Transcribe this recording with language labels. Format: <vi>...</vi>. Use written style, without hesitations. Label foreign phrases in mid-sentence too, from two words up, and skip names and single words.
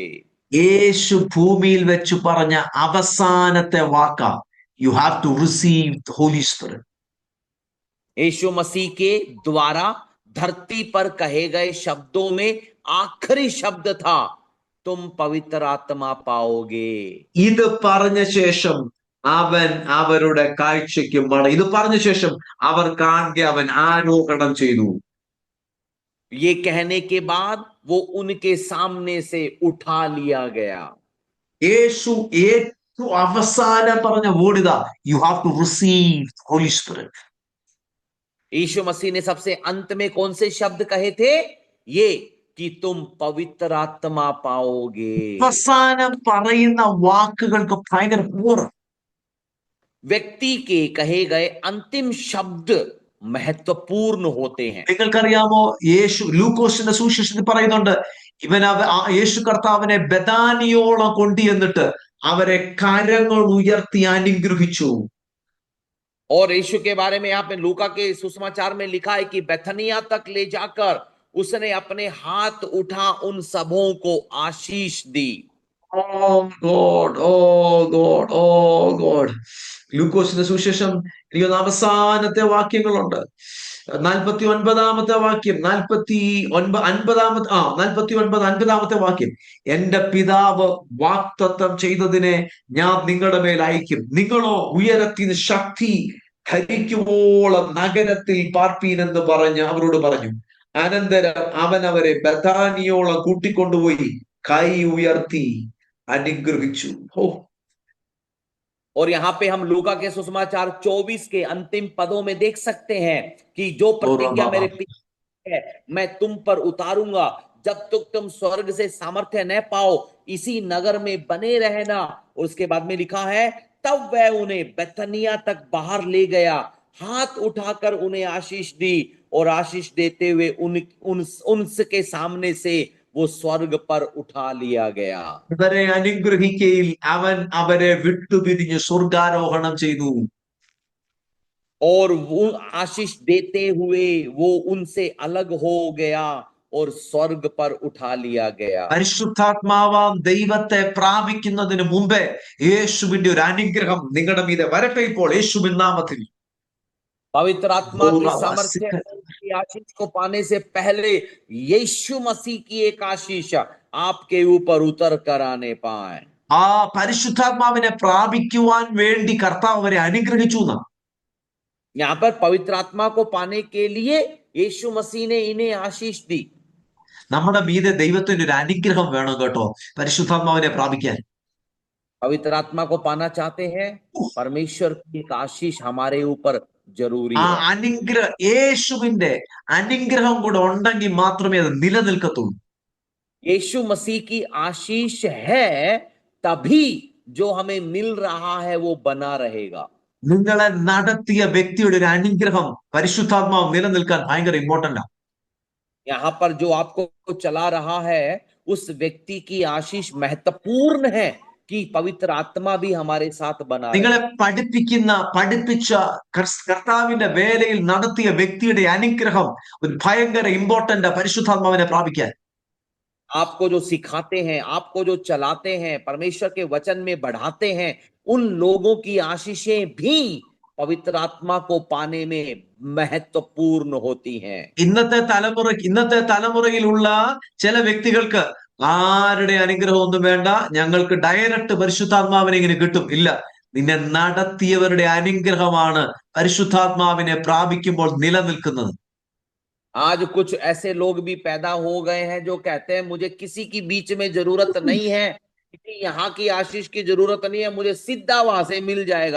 <ml>യേശു ഭൂമിയിൽ വെച്ച് പറഞ്ഞ അവസാനത്തെ വാക്ക,</ml> <en>You have to receive the Holy Spirit.</en> <hi>यीशु मसीह के द्वारा धरती पर कहे गए शब्दों में आखिरी शब्द था, तुम पवित्र आत्मा पाओगे।</hi> <ml>ഇത് പറഞ്ഞ ശേഷം അവൻ അവരുടെ കാഴ്ചയ്ക്ക് ഇത് പറഞ്ഞ ശേഷം അവർ കാണെ അവൻ ആരോഹണം ചെയ്തു.</ml> <hi>ये कहने के बाद वो उनके सामने से उठा लिया गया।</hi> <ml>യേശു ഏറ്റവും അവസാനം പറഞ്ഞ വേർഡ്,</ml> <en>You have to receive Holy Spirit.</en> <hi>यीशु मसीह ने सबसे अंत में कौन से शब्द कहे थे? ये कि तुम पवित्र आत्मा पाओगे।</hi> <ml>അവസാനം പറയുന്ന വാക്കുകൾക്ക് ഭയങ്കര പവർ.</ml> <hi>व्यक्ति के कहे गए अंतिम शब्द महत्वपूर्ण होते हैं।</hi> <ml>നിങ്ങൾക്കറിയാമോ, യേശു ലൂക്കോസിന്റെ സുവിശേഷത്തിൽ പറയുന്നുണ്ട്, യേശു കർത്താവിനെ ബഥാനിയോളം കൊണ്ടുചെന്നിട്ട് അവരെ കരങ്ങൾ ഉയർത്തി അനുഗ്രഹിച്ചു.</ml> <hi>और यीशु के बारे में यहाँ पे लूका के सुसमाचार में लिखा है कि बेथनिया तक ले जाकर उसने अपने हाथ उठा उन सबों को आशीष दी।</hi> <ml>ലൂക്കോസിന്റെ സുവിശേഷം എനിക്ക് അവസാനത്തെ വാക്യങ്ങളുണ്ട്. 49-ാമത്തെ വാക്യം, 49-50-ാമത്തെ വാക്യം. എന്റെ പിതാവ് വാഗ്ദത്തം ചെയ്തതിനെ ഞാൻ നിങ്ങളുടെ മേൽ അയക്കും, നിങ്ങളോ ഉയരത്തിന് ശക്തി ധരിക്കുവോളം നഗരത്തിൽ പാർപ്പീൻ എന്ന് പറഞ്ഞ് അവരോട് പറഞ്ഞു. അനന്തരം അവൻ അവരെ ബഥാനിയോളം കൂട്ടിക്കൊണ്ടുപോയി കൈ ഉയർത്തി അനുഗ്രഹിച്ചു. ഓ,</ml> <hi>और यहाँ पे हम लूका के सुसमाचार 24 के अंतिम पदों में देख सकते हैं कि जो प्रतिज्ञा मेरे पिता है मैं तुम पर उतारूंगा, जब तक तुम स्वर्ग से सामर्थ्य न पाओ इसी नगर में बने रहना। और उसके बाद में लिखा है, तब वह उन्हें बेथनिया तक बाहर ले गया, हाथ उठाकर उन्हें आशीष दी और आशीष देते हुए उनके सामने से वो स्वर्ग पर उठा लिया गया।</hi> <ml>അവരെ അനുഗ്രഹിക്കയിൽ അവൻ അവരെ വിട്ടുപിരിഞ്ഞ് സ്വർഗാരോഹണം ചെയ്തു.</ml> <hi>और वो आशीष देते हुए वो उनसे अलग हो गया और स्वर्ग पर उठा लिया गया।</hi> <ml>പരിശുദ്ധാത്മാവാം ദൈവത്തെ പ്രാപിക്കുന്നതിന് മുമ്പേ യേശുവിന്റെ ഒരു അനുഗ്രഹം നിങ്ങളുടെ മീതെ വരട്ടെ ഇപ്പോൾ, യേശുവിൻ നാമത്തിൽ.</ml> <hi>पवित्र आत्मा की सामर्थ्य की आशीष को पाने से पहले यीशु मसीह की एक आशीष आपके ऊपर उतर कर आने पाए।</hi> <ml>ആ പരിശുദ്ധാത്മാവിനെ പ്രാപിക്കുവാൻ വേണ്ടി കർത്താവ് അവരെ അനുഗ്രഹിച്ചു.</ml> <hi>यहाँ पर पवित्र आत्मा को पाने के लिए यीशु मसीह ने इन्हें आशीष दी।</hi> <ml>നമ്മുടെ മീതെ ദൈവത്തിന്റെ ഒരു അനുഗ്രഹം വേണം കേട്ടോ, പരിശുദ്ധാത്മാവിനെ പ്രാപിക്കാൻ.</ml> <hi>पवित्र आत्मा को पाना चाहते हैं, परमेश्वर की एक आशीष हमारे ऊपर जरूरी</hi> <ml>ആ</ml> <hi>है।</hi> <ml>അനുഗ്രഹം, യേശുവിന്റെ അനുഗ്രഹം കൂടെ ഉണ്ടെങ്കിൽ മാത്രമേ അത് നിലനിൽക്കത്തുള്ളൂ.</ml> <hi>यीशु मसीह की आशीष है, तभी जो हमें मिल रहा है वो बना रहेगा।</hi> <ml>നിങ്ങളെ നടത്തിയ വ്യക്തിയുടെ ഒരു അനുഗ്രഹം, പരിശുദ്ധാത്മാവ് നിലനിൽക്കാൻ ഭയങ്കര ഇമ്പോർട്ടന്റ് ആണ്.</ml> <hi>यहाँ पर जो आपको चला रहा है उस व्यक्ति की आशीष महत्वपूर्ण है कि पवित्र आत्मा भी हमारे साथ बना</hi> <ml>നിങ്ങളെ</ml> <hi>रहे।</hi> <ml>പഠിപ്പിച്ച കർത്താവിന്റെ വേലയിൽ നടത്തിയ വ്യക്തിയുടെ അനുഗ്രഹം ഒരു ഭയങ്കര ഇമ്പോർട്ടന്റ്, പരിശുദ്ധാത്മാവിനെ പ്രാപിക്കാൻ.</ml> <hi>आपको जो सिखाते हैं, आपको जो चलाते हैं, परमेश्वर के वचन में बढ़ाते हैं, उन लोगों की आशीषें भी पवित्र आत्मा को पाने में महत्वपूर्ण होती हैं।</hi> <ml>ഇന്നത്തെ തലമുറയിലുള്ള ചില വ്യക്തികൾക്ക് ആരുടെ അനുഗ്രഹം ഒന്നും വേണ്ട, ഞങ്ങൾക്ക് ഡയറക്റ്റ് പരിശുദ്ധാത്മാവിനെ ഇങ്ങനെ കിട്ടും. ഇല്ല, നിന്നെ നടത്തിയവരുടെ അനുഗ്രഹമാണ് പരിശുദ്ധാത്മാവിനെ പ്രാപിക്കുമ്പോൾ നിലനിൽക്കുന്നത്.</ml> <hi>आज कुछ ऐसे लोग भी पैदा हो गए हैं जो कहते हैं मुझे किसी की बीच में जरूरत नहीं है, किसी यहाँ की आशीष की जरूरत नहीं है, मुझे सीधा वहां से मिल जाएगा।</hi>